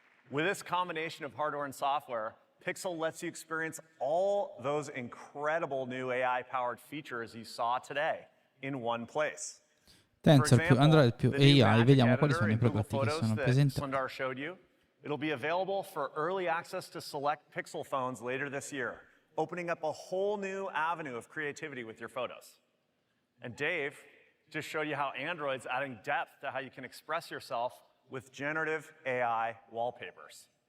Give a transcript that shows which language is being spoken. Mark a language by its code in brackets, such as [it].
[en] With this combination of hardware and software, Pixel lets you experience all those incredible new AI-powered features you saw today in one place. [it] Tensor più Android più AI, vediamo quali sono i prodotti che sono presentati. [en] Sundar showed you. It'll be available for early access to select Pixel phones later this year, opening up a whole new avenue of creativity with your photos. And Dave just showed you how Android's adding depth to how you can express yourself with generative AI wallpapers.